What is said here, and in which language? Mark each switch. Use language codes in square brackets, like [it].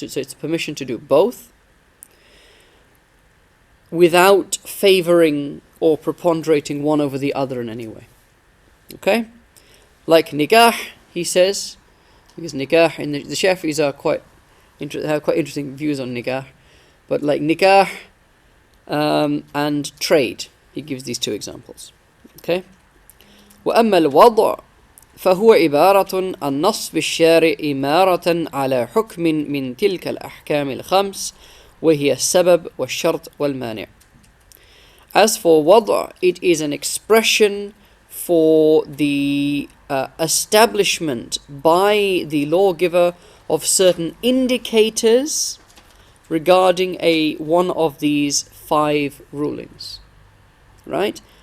[en] So it's permission to do both, without favoring or preponderating one over the other in any way. Okay? Like nikah, he says, because nikah, and the Shafi'is are have quite interesting views on nikah, but like nikah and trade, he gives these two examples. Okay? [ar] وأما الوضع فهو عبارة عن نصب الشارع إمارة على حكم من تلك الأحكام الخمس وهي السبب والشرط والمانع. [en] As for وضع, it is an expression for the establishment by the lawgiver of certain indicators regarding one of these 5 rulings, right?